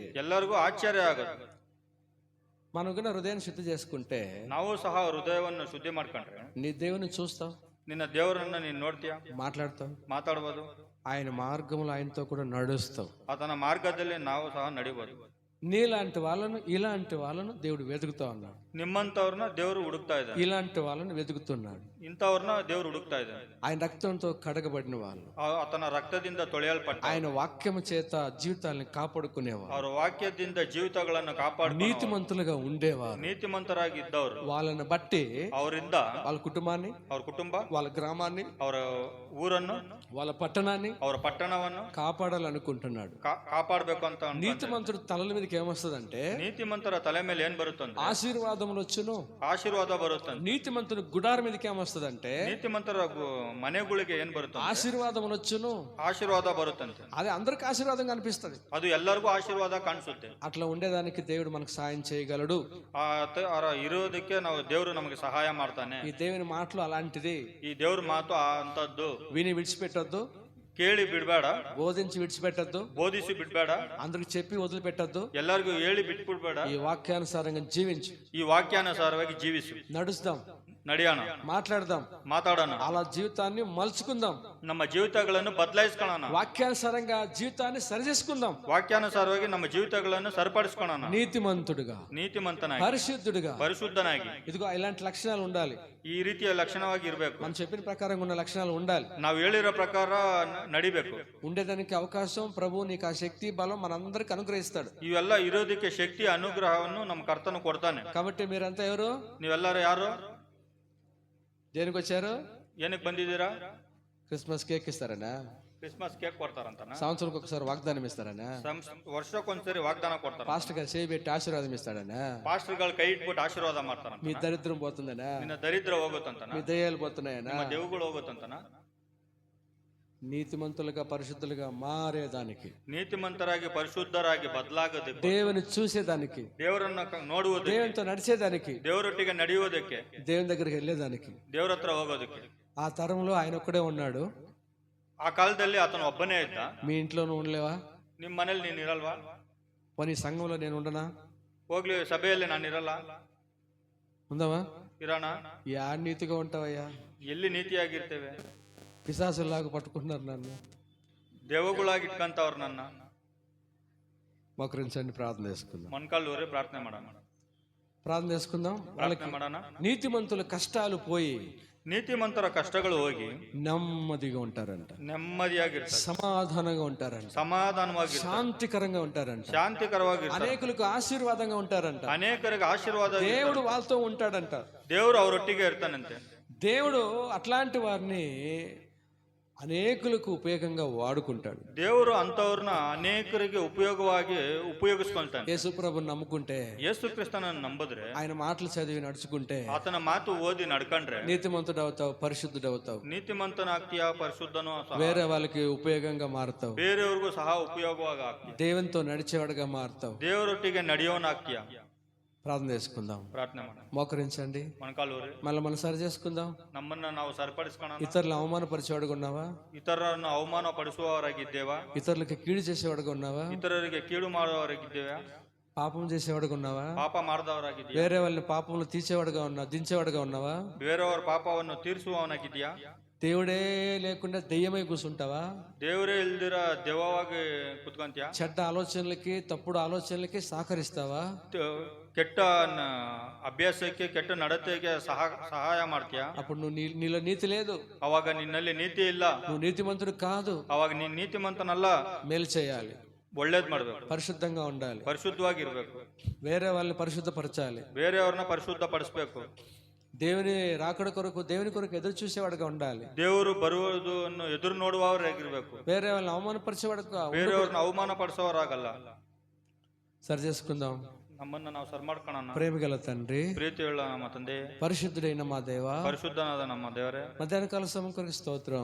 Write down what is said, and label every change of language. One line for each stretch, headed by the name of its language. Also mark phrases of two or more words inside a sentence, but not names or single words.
Kannada: ಎಲ್ಲರಿಗೂ ಆಶ್ಚರ್ಯ ಆಗುತ್ತೆ.
Telugu: మనం కూడా హృదయాన్ని శుద్ధి చేసుకుంటే
Kannada: ನಾವು ಸಹ ಹೃದಯವನ್ನು ಶುದ್ಧಿ ಮಾಡ್ಕೊಂಡ್ರೆ
Telugu: నీ దేవుని చూస్తావు,
Kannada: ನಿನ್ನ ದೇವರನ್ನ ನೀನ್ ನೋಡ್ತೀಯ,
Telugu: మాట్లాడతావు,
Kannada: ಮಾತಾಡ್ಬೋದು,
Telugu: ఆయన మార్గంలో ఆయనతో కూడా నడుస్తావు,
Kannada: ಆತನ ಮಾರ್ಗದಲ್ಲಿ ನಾವು ಸಹ ನಡಿಬೋದು.
Telugu: నీలాంటి వాళ్ళను ఇలాంటి వాళ్ళను దేవుడు వెతుకుతా ఉన్నాడు,
Kannada: ನಿಮ್ಮಂತವ್ರನ್ನ ದೇವರು ಹುಡುಕ್ತಾ ಇದ್ದಾನೆ,
Telugu: ఇలాంటి వాళ్ళని వెతుకుతున్నాడు.
Kannada: ಇಂಥವ್ರನ್ನ ದೇವರು ಹುಡುಕ್ತಾ ಇದ್ದಾನೆ.
Telugu: ఆయన రక్తంతో కడగబడిన వాళ్ళు,
Kannada: ಆತನ ರಕ್ತದಿಂದ ತೊಳೆಯಲ್ಪಟ್ಟ,
Telugu: ఆయన వాక్యము చేత జీవితాలను కాపాడుకునేవారు,
Kannada: ಅವರ ವಾಕ್ಯದಿಂದ ಜೀವಿತಗಳನ್ನು ಕಾಪಾಡಿ
Telugu: నీతిమంతులుగా ఉండేవారు,
Kannada: ನೀತಿಮಂತರಾಗಿ ಇದ್ದವರು.
Telugu: వాళ్ళని బట్టి
Kannada: ಅವರಿಂದ
Telugu: వాళ్ళ కుటుంబాన్ని,
Kannada: ಅವ್ರ కుటుంಬ,
Telugu: వాళ్ళ గ్రామాన్ని,
Kannada: ಅವರ ಊರನ್ನು,
Telugu: వాళ్ళ పట్టణాన్ని
Kannada: ಅವರ ಪಟ್ಟಣವನ್ನು
Telugu: కాపాడాలనుకుంటున్నాడు.
Kannada: ಕಾಪಾಡಬೇಕು ಅಂತ.
Telugu: నీతిమంతుడు తలల మీదకి ఏమొస్తుందంటే
Kannada: ನೀತಿಮಂತರ ತಲೆ ಮೇಲೆ ಏನ್ ಬರುತ್ತಂತೆ?
Telugu: ఆశీర్వాదములు వచ్చును.
Kannada: ಆಶೀರ್ವಾದ ಬರುತ್ತಂತೆ.
Telugu: నీతిమంతుని గుడార మీదకి ఏమొస్తుందంటే
Kannada: ನೀತಿಮಂತರ ಮನೆಗಳಿಗೆ ಏನ್ ಬರುತ್ತೆ?
Telugu: ఆశీర్వాదములు వచ్చును.
Kannada: ಆಶೀರ್ವಾದ ಬರುತ್ತಂತೆ.
Telugu: అది అందరికి ఆశీర్వాదం కనిపిస్తుంది,
Kannada: ಅದು ಎಲ್ಲರಿಗೂ ಆಶೀರ್ವಾದ ಕಾಣಿಸುತ್ತೆ.
Telugu: అట్లా ఉండేదానికి దేవుడు మనకు సాయం చేయగలడు.
Kannada: ಇರೋದಕ್ಕೆ ನಾವು ದೇವರು ನಮಗೆ ಸಹಾಯ ಮಾಡ್ತಾನೆ.
Telugu: ఈ దేవుని మాటలు అలాంటిది,
Kannada: ಈ ದೇವ್ರ ಮಾತು ಅಂತದ್ದು.
Telugu: విని విడిచిపెట్టొద్దు,
Kannada: ಕೇಳಿ ಬಿಡ್ಬೇಡ,
Telugu: బోధించి విడిచిపెట్టొద్దు,
Kannada: ಬೋಧಿಸಿ ಬಿಡ್ಬೇಡ,
Telugu: అందరికి చెప్పి వదిలిపెట్టొద్దు,
Kannada: ಎಲ್ಲರಿಗೂ ಹೇಳಿ ಬಿಟ್ಬಿಡ್ಬೇಡ.
Telugu: ఈ వాక్యానుసారంగా జీవించు,
Kannada: ಈ ವಾಕ್ಯಾನುಸಾರವಾಗಿ ಜೀವಿಸು.
Telugu: నడుస్తాం,
Kannada: ನಡೆಯೋಣ,
Telugu: మాట్లాడదాం,
Kannada: ಮಾತಾಡೋಣ,
Telugu: అలా జీవితాన్ని మలుచుకుందాం,
Kannada: ನಮ್ಮ ಜೀವಿತಗಳನ್ನು ಬದಲಾಯಿಸ್ಕೊಳ್ಳೋಣ,
Telugu: వాక్యానుసారంగా జీవితాన్ని సరిచేసుకుందాం,
Kannada: ವಾಕ್ಯಾನುಸಾರವಾಗಿ ನಮ್ಮ ಜೀವಿತಗಳನ್ನು ಸರಿಪಡಿಸ್ಕೊಳ್ಳೋಣ,
Telugu: నీతిమంతుడుగా,
Kannada: ನೀತಿಮಂತನಾಗಿ,
Telugu: పరిశుద్ధుడుగా.
Kannada: ಪರಿಶುದ್ಧನಾಗಿ.
Telugu: ఇదిగో ఇలాంటి లక్షణాలు ఉండాలి.
Kannada: ಈ ರೀತಿಯ ಲಕ್ಷಣವಾಗಿ ಇರಬೇಕು.
Telugu: మనం చెప్పిన ప్రకారంగా ఉన్న లక్షణాలు ఉండాలి.
Kannada: ನಾವು ಹೇಳಿರೋ ಪ್ರಕಾರ ನಡಿಬೇಕು.
Telugu: ఉండేదానికి అవకాశం ప్రభు నీకు ఆ శక్తి బలం మనందరికి అనుగ్రహిస్తాడు.
Kannada: ಇವೆಲ್ಲ ಇರೋದಕ್ಕೆ ಶಕ್ತಿ ಅನುಗ್ರಹವನ್ನು ನಮ್ಮ ಕರ್ತನು ಕೊಡ್ತಾನೆ.
Telugu: కాబట్టి మీరంతా ఎవరు?
Kannada: ನೀವೆಲ್ಲರೂ ಯಾರು?
Telugu: దేనికి వచ్చారు?
Kannada: ಏನಕ್ಕೆ ಬಂದಿದ್ದೀರಾ?
Telugu: క్రిస్మస్ కేక్ ఇస్తారనా?
Kannada: ಕ್ರಿಸ್ಮಸ್ ಕೇಕ್ ಕೊಡ್ತಾರಂತಾನ?
Telugu: సంవత్సరానికి ఒకసారి వాగ్దానం ఇస్తారనా?
Kannada: ವರ್ಷಕ್ಕೊಂದ್ಸರಿ ವಾಗ್ದಾನ ಕೊಡ್ತಾರ.
Telugu: పాస్టర్ గారు చేయబెట్టి ఆశీర్వాదం ఇస్తాడనా?
Kannada: ಪಾಸ್ಟರ್ಗಳು ಕೈ ಇಟ್ಬಿಟ್ಟು ಆಶೀರ್ವಾದ ಮಾಡ್ತಾರ.
Telugu: మీ దరిద్రం పోతుందనా?
Kannada: ನಿನ್ನ ದರಿದ್ರ ಹೋಗುತ್ತಂತನ?
Telugu: మీ దయ్యాలు పోతున్నాయనా?
Kannada: ನಿಮ್ಮ ದೇವುಗಳು ಹೋಗುತ್ತಂತನ?
Telugu: నీతిమంతులుగా పరిశుద్ధులుగా మారేదానికి,
Kannada: నీతిమంతరాಗಿ పరిశుద్ధರಾಗಿ ಬದಲಾಗೋದಕ್ಕೆ,
Telugu: దేవుని చూసేదానికి,
Kannada: ದೇವರನ್ನ ನೋಡುವುದಕ್ಕೆ,
Telugu: దేవునితో నడిచేదానికి,
Kannada: ದೇವರೊಟ್ಟಿಗೆ ನಡೆಯುವುದಕ್ಕೆ,
Telugu: దేవుని దగ్గరికి వెళ్ళేదానికి,
Kannada: ದೇವರ ಹತ್ರ ಹೋಗೋದಕ್ಕೆ.
Telugu: ఆ తరంలో ఆయన ఒక్కడే ఉన్నాడు.
Kannada: ಆ ಕಾಲದಲ್ಲಿ ಆತನು ಒಬ್ಬನೇ ಇದ್ದ.
Telugu: మీ ఇంట్లోనూ ఉండలేవా?
Kannada: ನಿಮ್ ಮನೇಲಿ ನೀನ್ ಇರಲ್ವಾ?
Telugu: పోనీ సంఘంలో నేను ఉండనా?
Kannada: ಹೋಗ್ಲಿ, ಸಭೆಯಲ್ಲಿ ನಾನು ಇರಲ್ಲ.
Telugu: ఉందావా?
Kannada: ಇರೋಣ.
Telugu: యా నీతిగా ఉంటావయ్యా?
Kannada: ಎಲ್ಲಿ ನೀತಿಯಾಗಿರ್ತೇವೆ?
Telugu: పిశాసుల్లాగా పట్టుకుంటున్నారు నన్ను.
Kannada: ದೇವಗಳಾಗಿ ಇಟ್ಕಂತವ್ರು ನನ್ನ.
Telugu: మోకరించండి, ప్రార్థన చేసుకుందాం.
Kannada: ಮೊಣಕಾಲೂರೇ ಪ್ರಾರ್ಥನೆ ಮಾಡೋಣ.
Telugu: ప్రార్థన చేసుకుందాం. వాళ్ళకి
Kannada: ಪ್ರಾರ್ಥನೆ ಮಾಡೋಣ.
Telugu: నీతిమంతుల కష్టాలు పోయి
Kannada: ನೀತಿಮಂತರ ಕಷ್ಟಗಳು ಹೋಗಿ
Telugu: నెమ్మదిగా ఉంటారంట,
Kannada: ನೆಮ್ಮದಿಯಾಗಿರ್ತಾರೆ,
Telugu: సమాధానంగా ఉంటారంట,
Kannada: ಸಮಾಧಾನವಾಗಿ,
Telugu: శాంతికరంగా ఉంటారంట,
Kannada: ಶಾಂತಿಕರವಾಗಿ,
Telugu: అనేకులకు ఆశీర్వాదంగా ఉంటారంట.
Kannada: ಅನೇಕರಿಗೆ ಆಶೀರ್ವಾದ.
Telugu: దేవుడు వాళ్ళతో ఉంటాడంట.
Kannada: ದೇವರು ಅವರೊಟ್ಟಿಗೆ ಇರ್ತಾನಂತೆ.
Telugu: దేవుడు అట్లాంటి వారిని అనేకులకు ఉపయోగంగా వాడుకుంటాడు.
Kannada: ದೇವರು ಅಂತವ್ರನ್ನ ಅನೇಕರಿಗೆ ಉಪಯೋಗಿಸ್ಕೊಳ್ತಾನೆ.
Telugu: యేసు ప్రభుని నమ్ముకుంటే,
Kannada: ಯೇಸು ಕ್ರಿಸ್ತನನ್ನು ನಂಬಿದ್ರೆ,
Telugu: ఆయన మాటలు చదివి నడుచుకుంటే
Kannada: ಆತನ ಮಾತು ಓದಿ ನಡ್ಕೊಂಡ್ರೆ
Telugu: నీతిమంతుడు అవుతావు, పరిశుద్ధుడు అవుతావు,
Kannada: ನೀತಿಮಂತನಾಗ್ತೀಯ, ಪರಿಶುದ್ಧನೂ ಸಹ.
Telugu: వేరే వాళ్ళకి ఉపయోగంగా మారుతావు,
Kannada: ಬೇರೆಯವ್ರಿಗೂ ಸಹ ಉಪಯೋಗವಾಗಿ ಆಗ್ತೀಯ,
Telugu: దేవునితో నడిచేవాడుగా మారుతావు.
Kannada: ದೇವರೊಟ್ಟಿಗೆ ನಡೆಯೋನಾಗ್ತೀಯ.
Telugu: ప్రార్థన చేసుకుందాం.
Kannada: ಪ್ರಾರ್ಥನೆ ಮಾಡೋಣ.
Telugu: మోకరించండి.
Kannada: ಮೊಣಕಾಲೂರಿ
Telugu: మళ్ళీ మనం సరి చేసుకుందాం.
Kannada: ನಮ್ಮನ್ನ ನಾವು ಸರಿಪಡಿಸ್ಕೊಳ್ಳೋಣ.
Telugu: ఇతరులు అవమానపరిచేవాడుగా ఉన్నావా?
Kannada: ಇತರರನ್ನು ಅವಮಾನ ಪಡಿಸುವವರಾಗಿದ್ದೇವಾ?
Telugu: ఇతరులకి కీడు చేసేవాడుగా ఉన్నావా?
Kannada: ಇತರರಿಗೆ ಕೀಡು ಮಾಡುವವರಾಗಿದ್ದೇವಾ?
Telugu: పాపం చేసేవాడుగా ఉన్నావా?
Kannada: ಪಾಪ ಮಾಡಿದವರಾಗಿದ್ದೀಯಾ?
Telugu: వేరే వాళ్ళని పాపంలో దించేవాడుగా ఉన్నావా?
Kannada: ಬೇರೆಯವರ ಪಾಪವನ್ನು ತೀರಿಸುವವನಾಗಿದ್ದೀಯಾ?
Telugu: దేవుడే లేకుండా దెయ్యమై కూర్చుంటావా?
Kannada: ದೇವರೇ ಇಲ್ದಿರ ದೆವ್ವವಾಗಿ ಕುತ್ಕೊಂತೀಯ?
Telugu: చెడ్డ ఆలోచనలకి, తప్పుడు ఆలోచనలకి సహకరిస్తావా?
Kannada: ಕೆಟ್ಟ ಅಭ್ಯಾಸಕ್ಕೆ, ಕೆಟ್ಟ ನಡತೆಗೆ ಸಹಾಯ ಮಾಡ್ತೀಯ?
Telugu: అప్పుడు నీలో నీతి లేదు,
Kannada: ಅವಾಗ ನಿನ್ನಲ್ಲಿ ನೀತಿ ಇಲ್ಲ,
Telugu: నువ్వు నీతిమంతుడు కాదు.
Kannada: ಅವಾಗ ನೀನ್ ನೀತಿಮಂತನಲ್ಲ.
Telugu: మేలు చేయాలి,
Kannada: ಒಳ್ಳೇದ್ ಮಾಡ್ಬೇಕು,
Telugu: పరిశుద్ధంగా ఉండాలి,
Kannada: ಪರಿಶುದ್ಧವಾಗಿರ್ಬೇಕು,
Telugu: వేరే వాళ్ళని పరిశుద్ధపరచాలి,
Kannada: ಬೇರೆಯವ್ರನ್ನ ಪರಿಶುದ್ಧ ಪಡಿಸ್ಬೇಕು,
Telugu: దేవుని రాకడ కొరకు, దేవుని కొరకు ఎదురు చూసేవాడుగా ఉండాలి,
Kannada: ದೇವರು ಬರುವುದನ್ನು ಎದುರು ನೋಡುವವರಾಗಿರ್ಬೇಕು,
Telugu: వేరే వాళ్ళని అవమానపరిచేవాడుగా.
Kannada: ಬೇರೆಯವ್ರನ್ನ ಅವಮಾನ ಪಡಿಸೋರಾಗಲ್ಲ.
Telugu: సరి చేసుకుందాం.
Kannada: ನಮ್ಮನ್ನ ನಾವು ಸರಿ ಮಾಡ್ಕೊಳ್ಳೋಣ.
Telugu: ప్రేమగల తండ్రి,
Kannada: ಪ್ರೀತಿಯುಳ್ಳ ನಮ್ಮ ತಂದೆ,
Telugu: పరిశుద్ధుడైన మా దేవా,
Kannada: ಪರಿಶುದ್ಧನಾದ ನಮ್ಮ ದೇವರೇ,
Telugu: మధ్యాహ్న కాల సమయం కొరకు స్తోత్రం.